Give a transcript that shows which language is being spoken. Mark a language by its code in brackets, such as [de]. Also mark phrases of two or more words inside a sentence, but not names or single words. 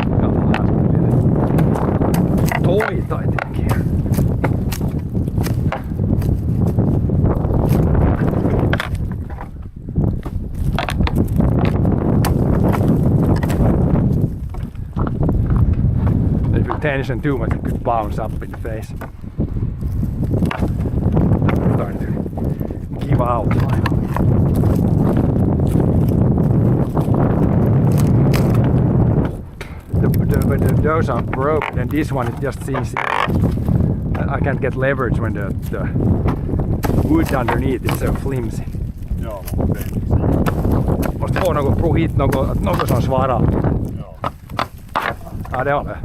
[fi] Toita etenkin. [en] If you tension too much, it could bounce up in the face. Starting to give out finally. Those are broken, and this one it just seems I can't get leverage when the wood underneath is so flimsy. [fi] Joo, mä tein. [sv] Måste få något prov hit, något som svarar. [fi] Joo. [sv] Ja, det var det.